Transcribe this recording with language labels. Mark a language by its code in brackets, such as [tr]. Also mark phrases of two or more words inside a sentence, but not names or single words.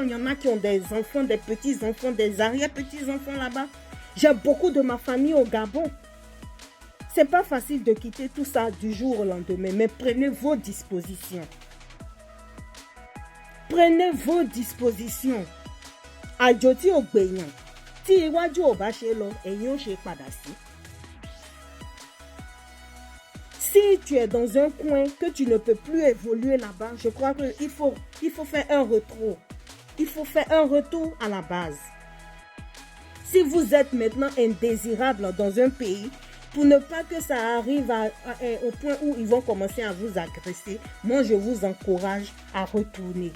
[fr] Il y en a qui ont des enfants, des petits-enfants, des arrière-petits-enfants là-bas. J'ai beaucoup de ma famille au Gabon. C'est pas facile de quitter tout ça du jour au lendemain, mais prenez vos dispositions. Prenez vos dispositions. [yo] Àjòtí ò gbèyàn, tí iwájú ò bá ṣe lọ, ẹ̀yìn ò ṣe padà sí. [fr] Si tu es dans un coin que tu ne peux plus évoluer là-bas, je crois qu'il faut faire un retour. Il faut faire un retour à la base. Si vous êtes maintenant indésirable dans un pays, pour ne pas que ça arrive au point où ils vont commencer à vous agresser, moi je vous encourage à retourner.